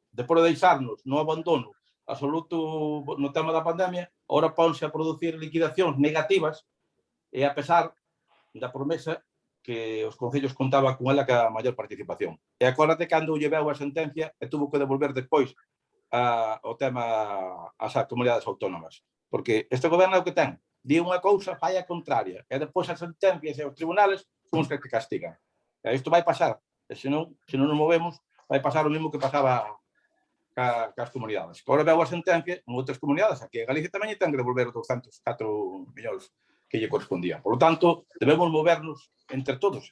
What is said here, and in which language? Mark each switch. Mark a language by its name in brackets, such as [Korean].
[Galician] Depois de deixarnos no abandono absoluto no tema da pandemia, agora ponse a producir liquidacións negativas e a pesar da promesa que os concellos contaban con ela que a maior participación. E acórdate cando lle veu a sentencia e tuvo que devolver despois o tema ás comunidades autónomas. Porque este goberno é o que ten. Di unha cousa, fai a contraria. E depois as sentencias e os tribunales son os que castigan. E isto vai pasar. E se non nos movemos, vai pasar o mesmo que pasaba cas comunidades. Agora veo a sentencia en outras comunidades. Aquí en Galicia tamén ten que devolver os 204 millóns que lle correspondían. [Spanish] Por lo tanto, debemos movernos entre todos.